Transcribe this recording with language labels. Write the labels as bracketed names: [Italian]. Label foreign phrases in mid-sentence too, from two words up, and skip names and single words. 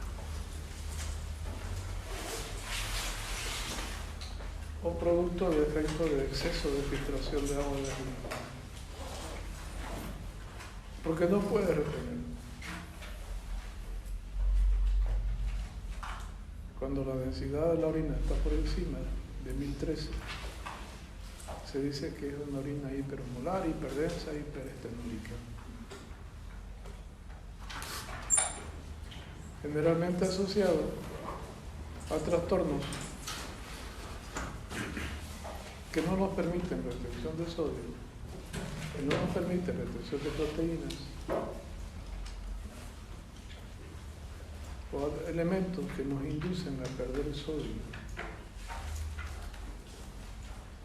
[Spanish] o producto de efecto de exceso de filtración de agua de la orina, porque no puede retener. Cuando la densidad de la orina está por encima de 1013, se dice que es una orina hiperosmolar, hiperdensa, hiperestenúrica. Generalmente asociado a trastornos que no nos permiten retención de sodio, que no nos permiten retención de proteínas, o elementos que nos inducen a perder el sodio